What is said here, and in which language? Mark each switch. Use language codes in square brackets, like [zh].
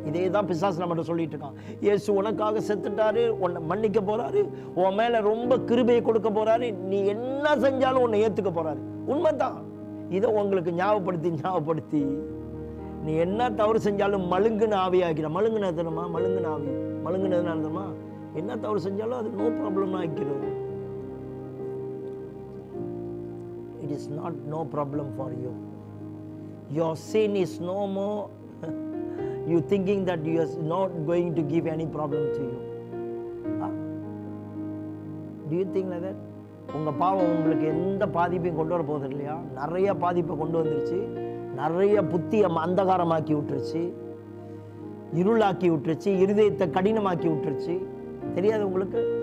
[ta] இதே தான் பிசாசு நம்மகிட்ட சொல்லிட்டு இருக்கான். இயேசு உனக்காக செத்துட்டாரு, உன்னை மன்னிக்க போறாரு, உன் மேல ரொம்ப கிருபையை கொடுக்க போறாரு, நீ என்ன செஞ்சாலும் உன்னை ஏத்துக்க போறாரு. உண்மைதான். இதை உங்களுக்கு ஞாபகப்படுத்தி நீ என்ன தவறு செஞ்சாலும் மழுங்குன ஆவியாக்கிற. மழுங்குன தெரியுமா? மழுங்குன ஆவி. மழுங்குனது தெரியுமா? என்ன தவறு செஞ்சாலும் அது [en] no problem [ta] ஆக்கிடும். [en] It is not no problem for you. Your sin is no more. You thinking that you are not going to give any problem to you. Do you think like that? [ta] உங்க பாவம் உங்களுக்கு எந்த பாதிப்பையும் கொண்டு வர போகுது இல்லையா? நிறைய பாதிப்பை கொண்டு வந்துருச்சு. நிறைய புத்தியை அந்தகாரமாக்கி விட்டுருச்சு, இருளாக்கி விட்டுருச்சு, இருதயத்தை கடினமாக்கி விட்டுருச்சு. தெரியாது உங்களுக்கு?